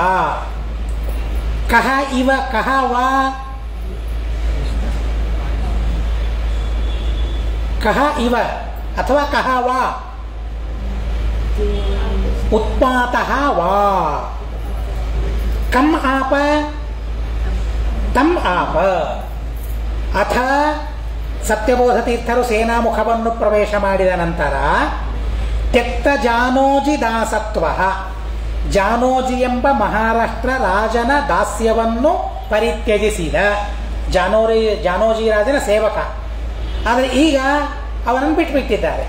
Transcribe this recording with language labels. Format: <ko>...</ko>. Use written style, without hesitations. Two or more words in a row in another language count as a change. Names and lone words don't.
<sa>ಕಹ ಇವ ಕಹ ವಾ? ಕಹ ಇವ ಅಥವಾ ಕಹ ವಾ? ಉತ್ಪಾತಃ ವಾ. ಕಂ ಆಪ? ತಂ ಆಪ.</sa> <kn>ಅಥ ಸತ್ಯಬೋಧ ತೀರ್ಥರು ಸೇನಾಮುಖವನ್ನು ಪ್ರವೇಶ ಮಾಡಿದ ನಂತರ</kn> <sa>ತ್ಯಕ್ತ ಜಾನೋಜಿ ದಾಸತ್ವ,</sa> <kn>ಜಾನೋಜಿ ಎಂಬ ಮಹಾರಾಷ್ಟ್ರ ರಾಜನ ದಾಸ್ಯವನ್ನು ಪರಿತ್ಯಜಿಸಿದ. ಜಾನೋಜಿ ರಾಜನ ಸೇವಕ. ಆದರೆ ಈಗ ಅವನನ್ನು ಬಿಟ್ಟುಬಿಟ್ಟಿದ್ದಾರೆ.</kn>